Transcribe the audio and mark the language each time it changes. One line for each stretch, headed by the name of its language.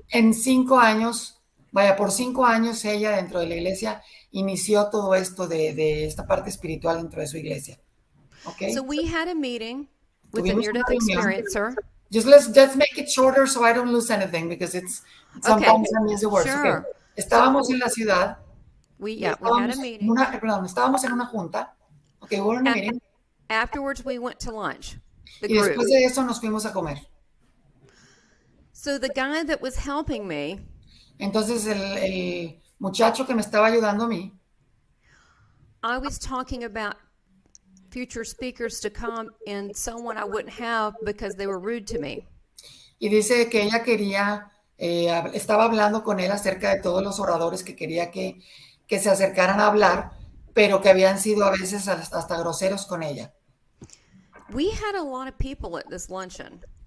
Spanish: En 5 años, por 5 años ella dentro de la iglesia inició todo esto de esta parte espiritual dentro de su iglesia.
English: Okay. So we had a meeting with a near-death experiencer. Let's make it shorter so I don't lose anything because it's sometimes I miss the words. Sure.
Spanish: Okay. Estábamos en la ciudad.
English: We had a meeting.
Spanish: Estábamos en una junta.
English: Okay, we were in a meeting. Afterwards, we went to lunch.
Spanish: Y después de eso nos fuimos a comer.
English: So the guy that was helping me.
Spanish: Entonces el muchacho que me estaba ayudando a mí.
English: I was talking about future speakers to come and someone I wouldn't have because they were rude to me.
Spanish: Y dice que ella quería, estaba hablando con él acerca de todos los oradores que quería que se acercaran a hablar, pero que habían sido a veces hasta groseros con ella.
English: We had a lot of people at this luncheon.